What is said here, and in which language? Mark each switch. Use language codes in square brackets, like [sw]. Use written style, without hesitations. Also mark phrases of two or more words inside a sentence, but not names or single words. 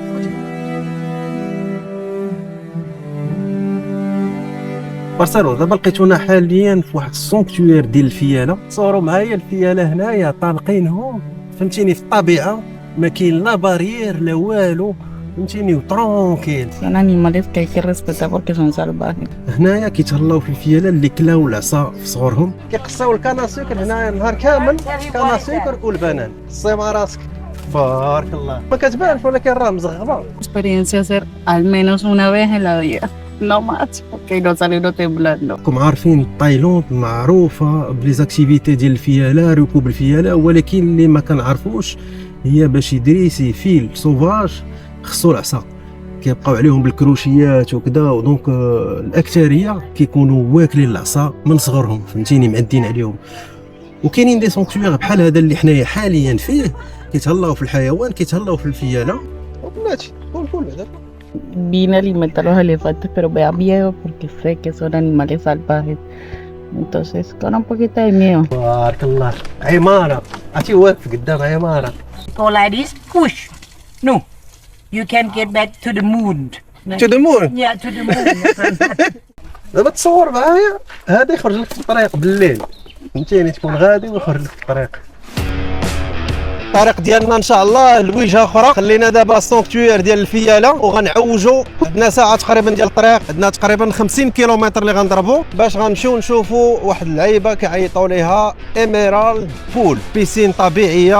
[ar] برشلونه دابا لقيتونا حاليا في واحد السونكتوير ديال الفياله. تصوروا معايا الفياله هنايا طالقينهم فهمتيني في الطبيعه، ما كاين لا بارير لا والو فهمتيني وترونكيل. [es] Son animales que hay que respetar porque son salvajes. [ar] هنايا كيتهلاو في الفياله اللي كلاو العصا في صغرهم. كيقصاو الكناسيكر هنايا النهار كامل، كناسيكر والبنان. قصي مع راسك بارك الله. ما كتبانش ولكن راه مزغبه. [es] Experiencia hacer al menos una vez en la vida. No más, porque no salir temblando. [ar] راكم عارفين تايلاند معروفه بليزاكتيفيتي ديال الفياله، ركوب الفياله، ولكن اللي ما كنعرفوش هي باش يدريسي فيل سوفاج خصو العصا. كيبقاو عليهم بالكروشيات وكذا، ودونك الاكثريه كيكونوا واكلين العصا من صغرهم فهمتيني معدين عليهم. وكاينين [fr] des sanctuaires [ar] بحال هذا اللي حنايا حاليا فيه كيتهلاو في الحيوان، كيتهلاو في الفياله. وبلاتي كل هذا [es] Vine a alimentar los elefantes, pero me da miedo porque sé que son animales salvajes. Entonces, con un poquito de miedo. [ar] بارك الله. عماره عرفتي واقف قدام عماره. [en] Go like this, push. No, you can get back to the moon. To the moon. Yeah, to the moon. [ar] دابا تصور معايا هذا يخرج لك في الطريق بالليل فهمتيني، تكون غادي ويخرج لك في الطريق. الطريق ديالنا ان شاء الله لوجهه اخرى. خلينا دابا السونكتوير ديال الفياله وغنعوجوا. عندنا ساعه تقريبا ديال الطريق، عندنا تقريبا 50 كيلومتر اللي غنضربوا باش غنمشيو نشوفوا واحد اللعيبه كيعيطوا ليها ايميرالد بول، بيسين طبيعيه.